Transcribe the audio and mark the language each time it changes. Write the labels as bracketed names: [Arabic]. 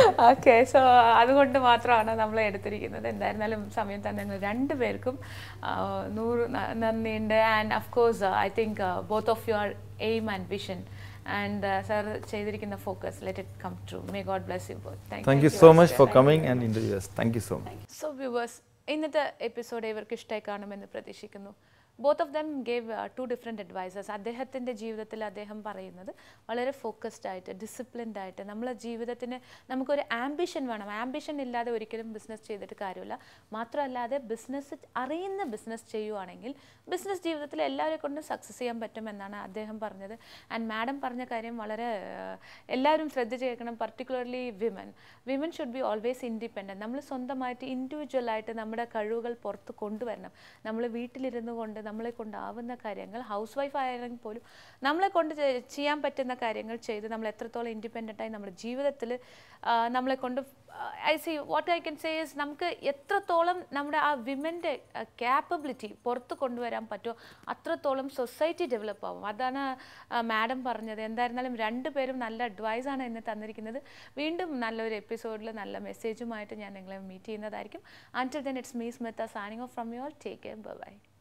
[Malayalam] Okay, so അതുകൊണ്ട് മാത്രമാണ് നമ്മൾ എടുത്തിരിക്കുന്നത്. എന്തായിരുന്നാലും സമയം തന്നെ ഞങ്ങൾ രണ്ടുപേർക്കും 100 നന്ദിയുണ്ട്. [English] And of course I think both of your aim and vision and sir ചെയ്തിരിക്കുന്ന focus, let it come true. May God bless you both. Thank you so much for coming and interviewing us. Thank you so much. [Malayalam] So viewers, ഇന്നത്തെ episode ഇവർക്ക് ഇഷ്ടമായി കാണുമെന്ന് പ്രതീക്ഷിക്കുന്നു. [English] Both of them gave 2 different advices. [Malayalam] അദ്ദേഹത്തിൻ്റെ ജീവിതത്തിൽ അദ്ദേഹം പറയുന്നത് വളരെ ഫോക്കസ്ഡ് ആയിട്ട്, ഡിസിപ്ലിൻഡ് ആയിട്ട്, നമ്മളെ ജീവിതത്തിന് നമുക്കൊരു ആംബിഷൻ വേണം. ആംബിഷൻ ഇല്ലാതെ ഒരിക്കലും ബിസിനസ് ചെയ്തിട്ട് കാര്യമില്ല. മാത്രമല്ലാതെ ബിസിനസ് അറിയുന്ന ബിസിനസ് ചെയ്യുവാണെങ്കിൽ ബിസിനസ് ജീവിതത്തിൽ എല്ലാവരെ കൊണ്ടും സക്സസ് ചെയ്യാൻ പറ്റുമെന്നാണ് അദ്ദേഹം പറഞ്ഞത്. ആൻഡ് മാഡം പറഞ്ഞ കാര്യം വളരെ എല്ലാവരും ശ്രദ്ധിച്ച് കേൾക്കണം. [English] Particularly women should be always independent. [Malayalam] നമ്മൾ സ്വന്തമായിട്ട് ഇൻഡിവിജ്വലായിട്ട് നമ്മുടെ കഴിവുകൾ പുറത്ത് കൊണ്ടുവരണം. നമ്മൾ വീട്ടിലിരുന്നു കൊണ്ട് നമ്മളെ കൊണ്ടാവുന്ന കാര്യങ്ങൾ, ഹൗസ് വൈഫ് ആയെങ്കിൽ പോലും നമ്മളെ കൊണ്ട് ചെയ്യാൻ പറ്റുന്ന കാര്യങ്ങൾ ചെയ്ത് നമ്മൾ എത്രത്തോളം ഇൻഡിപെൻഡൻ്റായി നമ്മുടെ ജീവിതത്തിൽ നമ്മളെ കൊണ്ട് [English] what I can say is [Malayalam] നമുക്ക് എത്രത്തോളം നമ്മുടെ ആ വിമൻ്റെ ക്യാപ്പബിലിറ്റി പുറത്ത് കൊണ്ടുവരാൻ പറ്റുമോ അത്രത്തോളം സൊസൈറ്റി ഡെവലപ്പ് ആവും. അതാണ് മാഡം പറഞ്ഞത്. എന്തായിരുന്നാലും രണ്ടുപേരും നല്ല അഡ്വൈസാണ് എന്നെ തന്നിരിക്കുന്നത്. വീണ്ടും നല്ലൊരു എപ്പിസോഡിൽ നല്ല മെസ്സേജുമായിട്ട് ഞാൻ നിങ്ങളെ മീറ്റ് ചെയ്യുന്നതായിരിക്കും. [English] Until then, it's me, Smita, signing off from you all. Take care. Bye-bye.